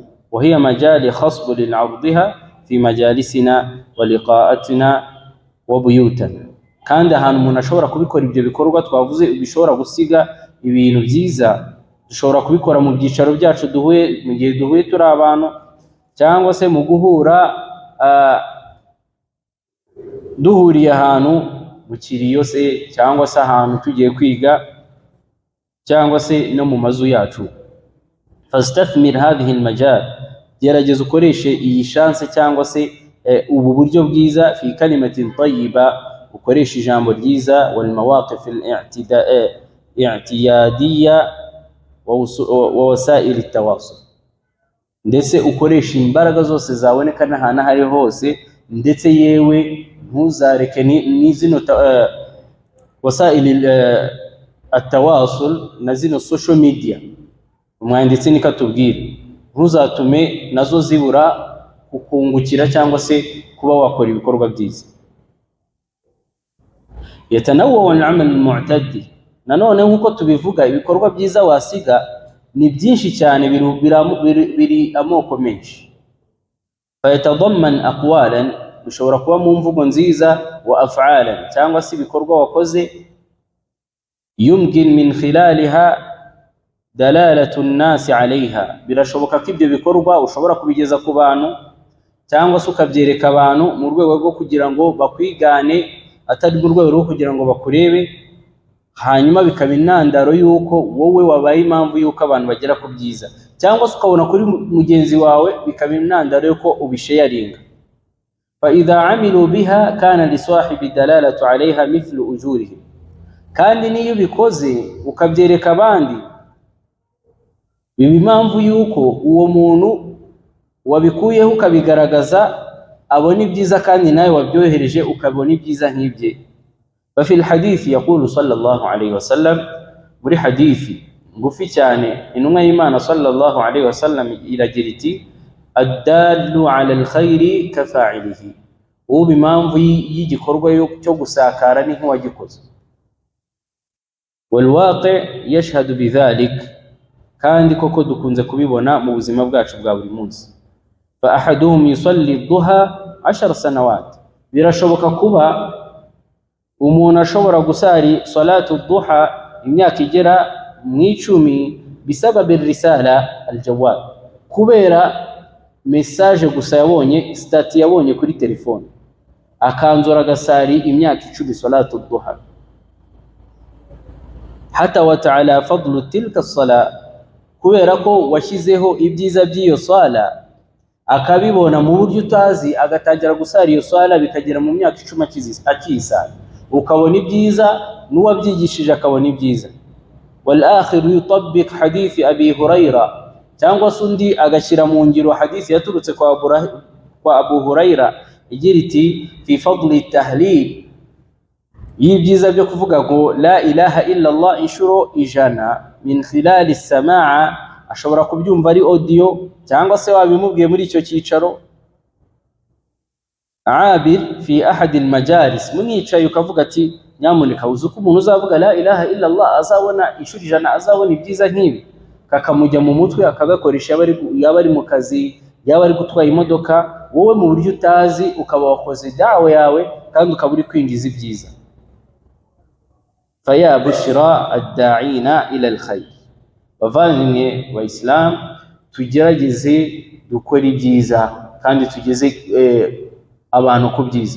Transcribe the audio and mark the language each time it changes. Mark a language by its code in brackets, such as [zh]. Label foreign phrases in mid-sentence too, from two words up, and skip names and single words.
[ar] وهي مجال خصب لعرضها في مجالسنا ولقاءاتنا وبيوتنا, [rw] kandi ahantu umuntu ashobora kubikora ibyo bikorwa twavuze bishobora gusiga ibintu byiza, dushobora kubikora mu byicaro byacu duhuye, mu gihe duhuye turi abantu, cyangwa se mu guhura duhuriye ahantu mu kiriyo se, cyangwa se ahantu tugiye kwiga, cyangwa se no mu mazu yacu. [ar] فاستثمر هذا المجال, [rw] gerageza ukoreshe iyi chance cyangwa se ubu buryo bwiza, [ar] في كلمة طيبة, [rw] ukoresha ijambo ryiza, [ar] والمواقف الاعتيادية ووسائل التواصل, [rw] ndetse ukoresha imbaraga zose zaboneka n'ahantu hari hose, ndetse yewe ntuzareke ni zino [ar] وسائل التواصل [rw] na zino [en] social media. [rw] Umwanditsi ni katubwira ntuzatume nazo zibura kukungukira cyangwa se kuba wakora ibikorwa byiza. [ar] يتنوع العمل المتعدي, [rw] nanone nkuko tubivuga ibikorwa byiza wasiga ni byinshi cyane, biri amoko menshi. [ar] فيتضمن أقوالا, [rw] bishobora kuba mu mvugo nziza, [ar] وأفعالا, [rw] cyangwa se ibikorwa wakoze, [ar] يمكن من خلالها دلالة الناس عليها, [rw] birashoboka ko ibyo bikorwa ushobora kubigeza ku bantu cyangwa se ukabyereka abantu mu rwego rwo kugira ngo bakwigane, atari mu rwego rwo kugira ngo bakurebe, hanyuma bikaba intandaro yuko wowe wabaye impamvu yuko abantu bagera ku byiza, cyangwa se ukabona kuri mugenzi wawe bikaba intandaro yuko ubisharinga. [ar] فإذا عملوا بها كان لصاحب الدلالة عليها مثل أجورهم, [rw] kandi niyo bikoze ukabyereka abandi, biba impamvu yuko uwo muntu wabikuyeho ukabigaragaza abona ibyiza, kandi nawe wabyohereje ukabona ibyiza nk'ibye. [ar] ففي الحديث يقول صلى الله عليه وسلم، [rw] muri hadithi ngufi cyane intumwa y'Imana [ar] صلى الله عليه وسلم [rw] iragira iti [ar] الدال على الخير كفاعله, [rw] ubu impamvu y'igikorwa cyo gusakara ni nk'uwagikoze. [ar] والواقع يشهد بذلك, [rw] kandi koko dukunze kubibona mu buzima bwacu bwa buri munsi. [ar] فأحدهم يصلي الضحى 10 سنوات, [rw] birashoboka kuba umuntu ashobora gusari [ar] صلاة الضحى [rw] imyaka igera mu 10 [ar] بسبب رسالة الجوال, [rw] kubera message gusa yabonye, stat yabonye kuri telefone, akanzura gasari imyaka 10 [ar] صلاة الضحى. حطوات على فضل تلك الصلاة, [rw] kubera ko washyizeho ibyiza by'iyo swala akabibona mu buryo utazi, agatangira gusara iyo swala bikagera mu myaka 10 akisa, ukabona ibyiza n'uwabyigishije akabona ibyiza. [ar] والآخر يطبق حديث أبي هريرة, [rw] cyangwa sundi agashyira mu ngiro hadith yaturutse kwa Abu Huraira igira iti [ar] في فضل التهليل, [rw] y'ibyiza byo kuvuga ngo [ar] لا إله إلا الله [rw] inshuro 100 [ar] من خلال سماع, [rw] ashobora kubyumva ari audio cyangwa se wabimubwiye muri icyo cyicaro. [ar] عبر أحد المجالس, [rw] municaye ukavuga ati nyamuneka uzuko umuntu uzavuga [ar] لا إله إلا الله [rw] azabona inshuro 100, azabona ibyiza nk'ibi, kakamujya mu mutwe akagakoresha yaba ari mu kazi, yaba ari gutwara imodoka, wowe mu buryo utazi ukaba wakoze dawa yawe kandi ukaba uri kwinjiza ibyiza. [ar] فيا بشرى الداعين إلى الخير, [rw] bavandimwe wa Islam, tugerageze dukora ibyiza kandi tugeze abantu ku byiza.